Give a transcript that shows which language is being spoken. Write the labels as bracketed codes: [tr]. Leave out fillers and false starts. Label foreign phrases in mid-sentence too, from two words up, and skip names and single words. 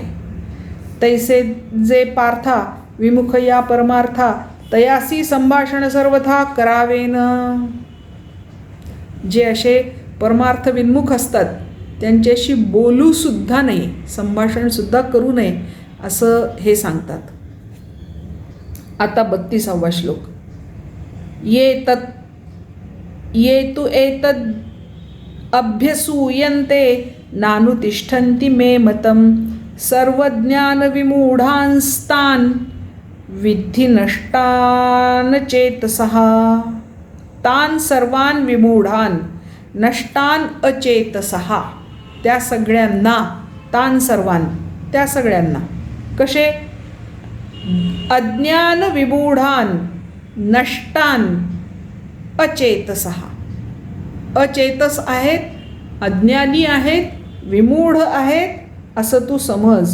[mr] तैसे जे पार्था विमुख या परमार्था तयासी संभाषण सर्वथा करावेन. जे असे परमार्थ विन्मुख असतात त्यांच्याशी बोलूसुद्धा नाही, संभाषणसुद्धा करू नये असं हे सांगतात. आता 32वा श्लोक. [sa] ये तु एतद् अभ्यसूयन्ते नानुतिष्ठन्ति मे मतं सर्वज्ञानविमूढांस्तान् विद्धि नष्टान् चेतसः. तान् सर्वान् विमूढान् नष्टान् अचेतसः. [mr] त्या सगळ्यांना, [sa] तान् सर्वान् [mr] त्या सगळ्यांना. कसे? [sa] अज्ञान विमूढान् नष्टान् अचेतसः. [mr] अचेतस आहेत, अज्ञानी आहेत, विमूढ आहेत असं तू समज.